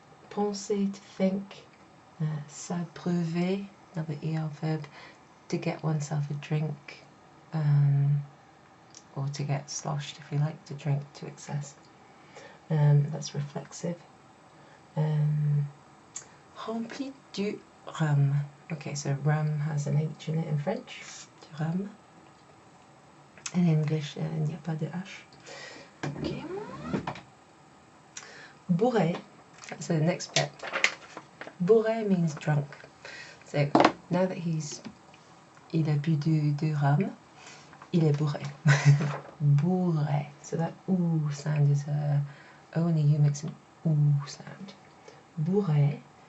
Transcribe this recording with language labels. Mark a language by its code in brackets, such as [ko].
[en] Penser, to think, s'abreuver, another ER verb, to get oneself a drink, or to get sloshed, if you like, to drink to excess. That's reflexive. [fr] Rempli du rhum. [en] Okay, so rhum has an H in it in French. [fr] Du rhum. [en] In English, [fr] il n'y a pas de H. [en] Okay. Bourré, that's the next bit. Bourré means drunk. So now that [fr] il a bu du rhum, il est bourré. Bourré. [en] So that OO sound is only you makes an OO sound. Bourré.